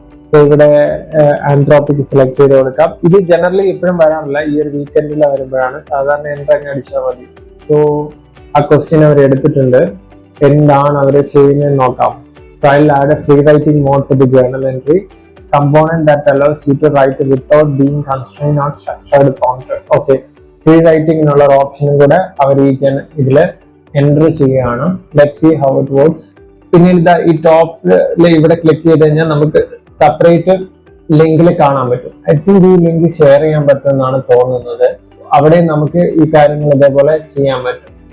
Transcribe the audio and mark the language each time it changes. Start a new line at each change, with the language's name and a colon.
Malayalam: So ഇവിടെ Anthropic select ചെയ്ത് കൊടുക്കാം. ഇത് ജനറലി എപ്പോഴും വരാറില്ല, ഈ ഒരു വീക്കെൻഡിൽ വരുമ്പോഴാണ്. സാധാരണ എൻട്രി അടിച്ചാൽ മതി. സോ ആ ക്വസ്റ്റ്യൻ അവർ എടുത്തിട്ടുണ്ട്. എന്താണ് അവർ ചെയ്യുന്നത് നോക്കാം.
English: I'll add a free writing mode to the journal entry component that allows you to write without being constrained on structured prompt.
Malayalam: Free റൈറ്റിംഗിനുള്ള ഒരു ഓപ്ഷനും കൂടെ അവർ ഇതില് എൻട്രി ചെയ്യുകയാണ്.
English: Let see how it works.
Malayalam: പിന്നീട് ഈ ടോപ്പില് ഇവിടെ ക്ലിക്ക് ചെയ്ത് കഴിഞ്ഞാൽ നമുക്ക് സെപ്പറേറ്റ് ലിങ്കിൽ കാണാൻ പറ്റും.
English: I think
Malayalam: ഈ ലിങ്ക് ഷെയർ ചെയ്യാൻ പറ്റുമെന്നാണ് തോന്നുന്നത്. അവിടെ നമുക്ക് ഈ കാര്യങ്ങൾ ഇതേപോലെ ചെയ്യാൻ പറ്റും.